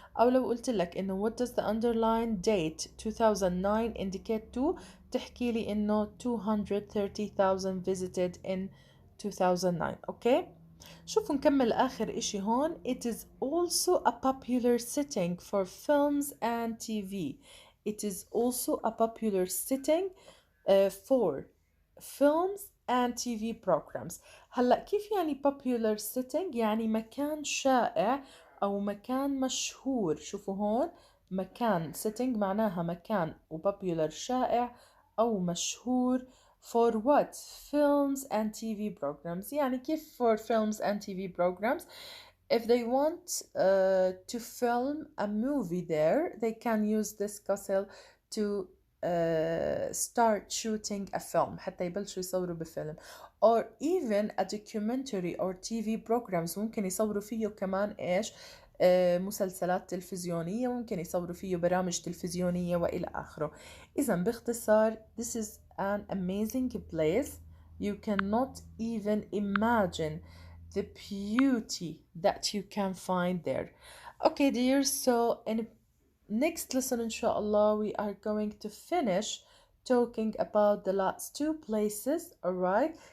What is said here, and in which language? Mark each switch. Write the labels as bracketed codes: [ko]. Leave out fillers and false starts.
[ar] أو لو قلت لك إنه [en] what does the underline date 2009 indicate to، [ar] تحكي لي إنه [en] 230,000 visited in 2009. [ar] أوكي، شوفوا نكمل آخر إشي هون. [en] It is also a popular setting for films and TV. It is also a popular setting for films and TV programs. [ar] هلأ كيف يعني popular setting؟ يعني مكان شائع أو مكان مشهور. شوفوا هون، مكان setting معناها مكان، و popular شائع أو مشهور. [en] For what? Films and TV programs. يعني كيف for films and TV programs? If they want to film a movie there, they can use this castle to start shooting a film، [ar] حتى يبلشوا يصوروا بفيلم. [en] Or even a documentary or TV programs، [ar] ممكن يصوروا فيه كمان إيش؟ مسلسلات تلفزيونية، ممكن يصوروا فيه برامج تلفزيونية وإلى آخره. إذا باختصار [en] this is an amazing place. You cannot even imagine the beauty that you can find there. Okay, dear, so in next lesson, inshallah, we are going to finish talking about the last two places, all right?